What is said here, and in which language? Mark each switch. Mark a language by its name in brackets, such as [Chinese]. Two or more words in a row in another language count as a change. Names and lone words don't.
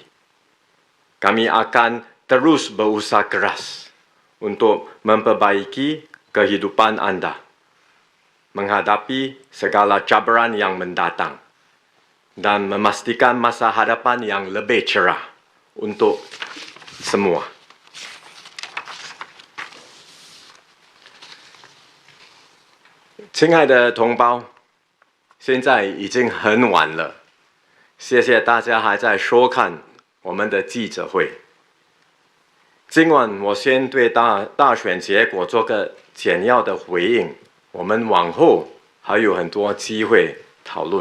[Malay] Kami akan terus berusaha keras untuk memperbaiki kehidupan Anda, menghadapi segala cabaran yang mendatang, dan memastikan masa hadapan yang lebih cerah untuk semua. [Chinese] 亲爱的同胞，现在已经很晚了，谢谢大家还在收看我们的记者会。今晚我先对大选结果做个简要的回应，我们往后还有很多机会讨论。